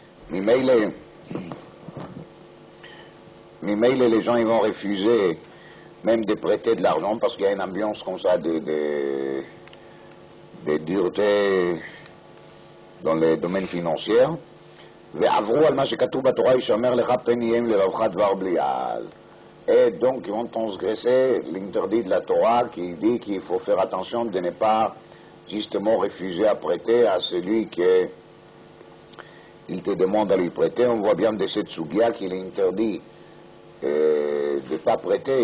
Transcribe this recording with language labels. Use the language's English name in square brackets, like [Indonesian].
[French] Mimele, les gens ils vont refuser même de prêter de l'argent parce qu'il y a une ambiance comme ça de dureté dans les domaines financiers. [Hebrew] ועברו על מה שכתוב בתורה ישמר לך פן יהיה לרווחת דבר בליעל. [French] Et donc ils vont transgresser l'interdit de la Torah qui dit qu'il faut faire attention de ne pas justement refuser à prêter à celui qui il te demande à lui prêter. On voit bien de cette sugia qu'il est interdit de ne pas prêter.